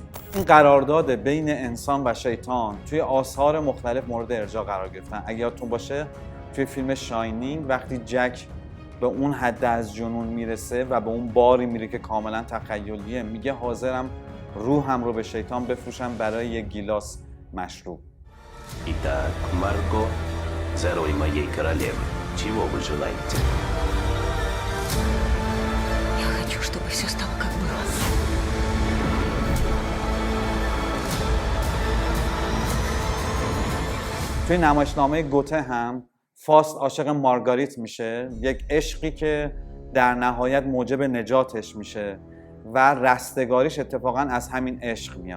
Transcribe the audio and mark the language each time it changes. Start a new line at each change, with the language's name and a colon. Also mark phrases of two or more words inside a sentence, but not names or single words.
Persian: این قرارداد بین انسان و شیطان توی آثار مختلف مورد ارجاع قرار گرفتن. اگه یادتون باشه توی فیلم شاینینگ وقتی جک به اون حد از جنون میرسه و به اون باری میره که کاملا تخیلیه، میگه حاضرم روحم رو به شیطان بفروشم برای یک گیلاس مشروب.
Russian: Итак, Марго, за роль моей королевы, чего вы желаете? Я хочу, чтобы все стало как было.
Persian: توی نمایشنامه گوته هم فاست عاشق مارگاریت میشه، یک عشقی که در نهایت موجب نجاتش میشه و رستگاریش اتفاقا از همین عشق میاد.